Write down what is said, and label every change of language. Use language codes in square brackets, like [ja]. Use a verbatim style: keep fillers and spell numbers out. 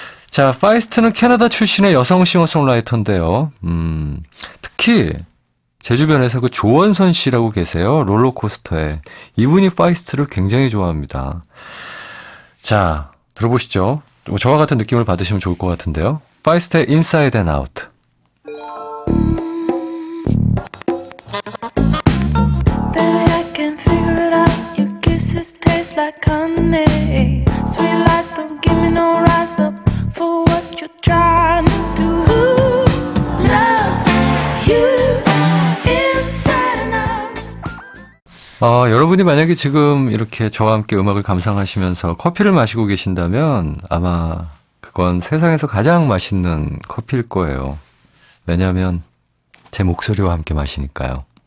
[ko] 자, 파이스트는 캐나다 출신의 여성 싱어송라이터인데요. 음, 특히 제 주변에서 그 조원선 씨라고 계세요. 롤러코스터에. 이분이 파이스트를 굉장히 좋아합니다. 자, 들어보시죠. 저와 같은 느낌을 받으시면 좋을 것 같은데요. 파이스트의 Inside and Out. [en] Baby, I can't figure it out. Your kisses taste like honey. Sweet lies don't give me no rise up. For what you're trying to do. Who loves you inside and out. [ko] 어, 여러분이 만약에 지금 이렇게 저와 함께 음악을 감상하시면서 커피를 마시고 계신다면 아마 그건 세상에서 가장 맛있는 커피일 거예요. 왜냐하면 제 목소리와 함께 마시니까요.